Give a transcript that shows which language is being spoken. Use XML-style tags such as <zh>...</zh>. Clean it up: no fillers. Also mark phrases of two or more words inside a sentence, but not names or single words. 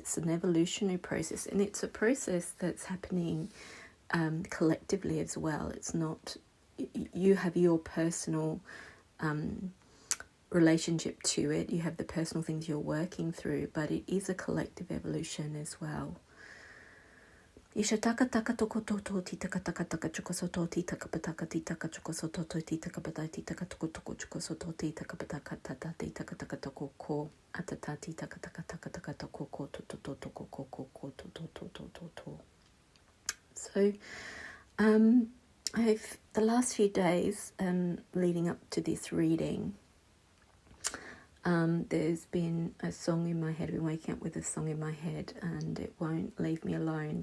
<en>It's an evolutionary process, and it's a process that's happening collectively as well. It's not, you have your personal relationship to it. You have the personal things you're working through, but it is a collective evolution as well. Isha taka taka toko toto ti taka taka taka chuko soto ti taka pataka ti taka chuko soto ti taka pataka ti taka toko toko chuko soto ti taka pataka tata ti taka taka toko ko atata ti taka taka taka taka toko ko to to to toko ko ko ko to to to to to to. So, I've the last few days leading up to this reading, there's been a song in my head. I've been waking up with a song in my head, and it won't leave me alone.</en>